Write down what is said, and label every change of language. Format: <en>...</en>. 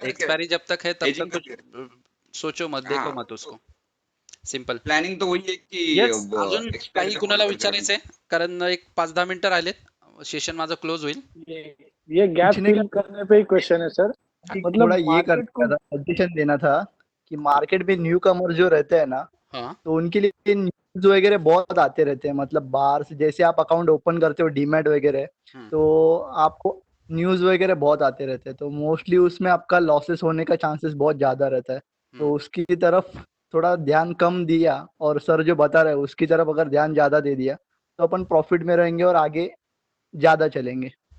<hi>hedging करके- expiry जब तक है तब hedging तक कुछ सोचो मत, देखो मत उसको. सिंपल.</hi> <mr>प्लॅनिंग तर वही आहे की येस, अजून काही कुणाला विचारायचंय? कारण एक 5-10 मिनिटं राहिलेत, सेशन माझं क्लोज होईल.</mr> <hi>ये गैप फिल करने पे ही क्वेश्चन है सर. मतलब थोड़ा ये मार्केट को सजेशन देना था कि मार्केट में न्यू कमर जो रहते हैं ना, हाँ, तो उनके लिए न्यूज वगैरह बहुत आते रहते हैं, मतलब बाहर से जैसे आप अकाउंट ओपन करते हो डीमैट वगैरह, हम्म। तो आपको न्यूज वगैरह बहुत आते रहते हैं, तो मोस्टली उसमें आपका लॉसेस होने का चांसेस बहुत ज्यादा रहता है, तो उसकी तरफ थोड़ा ध्यान कम दिया और सर जो बता रहे हैं उसकी तरफ अगर ध्यान ज्यादा दे दिया तो अपन प्रॉफिट में रहेंगे और आगे ज्यादा चलेंगे.</hi>